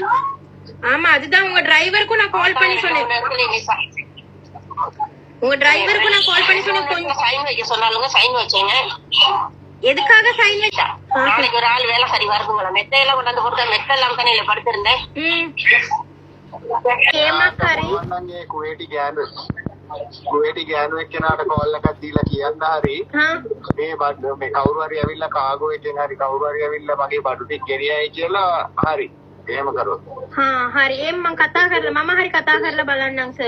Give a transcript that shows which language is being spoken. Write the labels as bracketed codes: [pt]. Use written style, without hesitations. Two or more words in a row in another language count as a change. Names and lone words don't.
[ta] ஆமா, அதுதான் உங்க டிரைவருக்கும் நான் கால் பண்ணி சொன்னேன். உங்க டிரைவருக்கும் நான் கால் பண்ணி சொன்னேன். கொஞ்சம் சைன் வைக்க சொன்னாலுங்க, சைன் வச்சேங்க. எதுக்காக சைன் வச்சா? நாளைக்கு ஒரு ஆள் வேலை சரி வருதுங்களா. மெத்தையெல்லாம் கொண்டாந்து கொடுத்தா மெத்த எல்லாம் தானே இல்ல படுத்திருந்தேன். [si] කුවේටි ගෑනුවෙක් කෙනාට කෝල් එකක් දීලා කියන්න හරි මේ බඩ මේ කවුරු හරි ඇවිල්ලා කාගෝ එකෙන් හරි කවුරු හරි ඇවිල්ලා මගේ බඩු ටික ගෙනියයි කියලා හරි එහෙම කරොත් හරි එහෙනම් මම කතා කරලා මම හරි කතා කරලා බලන්නම් සර්.